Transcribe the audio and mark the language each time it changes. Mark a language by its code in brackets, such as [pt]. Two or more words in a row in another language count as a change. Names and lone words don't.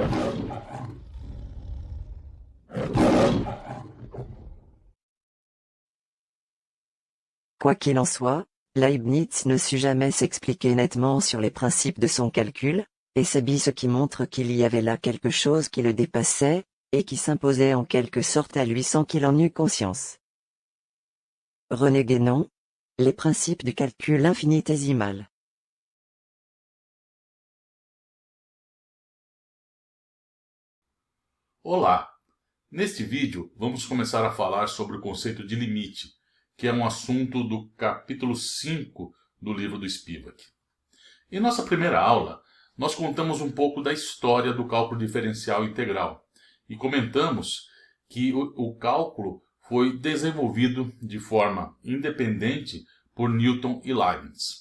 [fr] Quoi qu'il en soit, Leibniz ne sut jamais s'expliquer nettement sur les principes de son calcul, et c'est ce qui montre qu'il y avait là quelque chose qui le dépassait, et qui s'imposait en quelque sorte à lui sans qu'il en eût conscience. René Guénon, les principes du calcul infinitésimal. [pt] Olá! Neste vídeo, vamos começar a falar sobre o conceito de limite, que é um assunto do capítulo 5 do livro do Spivak. Em nossa primeira aula, nós contamos um pouco da história do cálculo diferencial integral e comentamos que o cálculo foi desenvolvido de forma independente por Newton e Leibniz.